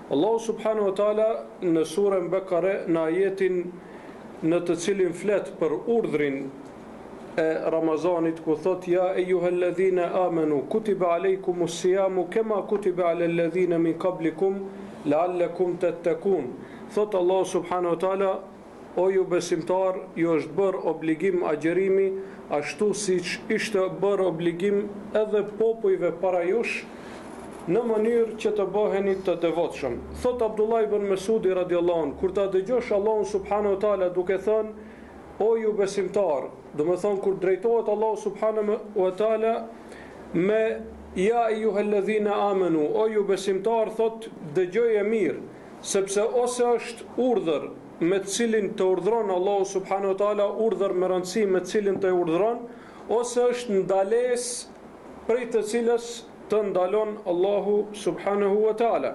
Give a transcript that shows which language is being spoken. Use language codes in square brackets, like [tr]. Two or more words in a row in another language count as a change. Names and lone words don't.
[sq] Allahu [ar] سبحانه وتعالى [sq] në surën Bekare, në ajetin në të cilin flet për urdhrin e Ramazanit, ku thot [ar] يا أيها الذين آمنوا كتب عليكم الصيام كما كتب على الذين من قبلكم لعلكم تتقون. [sq] Thot Allah [ar] سبحانه وتعالى, [sq] o ju besimtar, ju është bërë obligim agjerimi ashtu siç ishte bërë obligim edhe popujve para jush, në mënyrë që të bëheni të devotshëm. Thot Abdullah ibn Mesudi [ar] رضي الله عنه, [sq] kur ta dëgjosh Allahun [ar] سبحانه وتعالى [sq] duke thënë o ju besimtar, do të thonë kur drejtohet Allahu [ar] سبحانه وتعالى [sq] me [ar] يا أيها الذين آمنوا, [sq] o ju besimtar, thot dëgjoje mirë, sepse ose është urdhër me të cilin të urdhron Allahu [ar] سبحانه وتعالى, [sq] urdhër me rëndësi me të cilin të urdhron, ose është ndalesë prej të cilës të ndalon Allahu [ar] سبحانه وتعالى.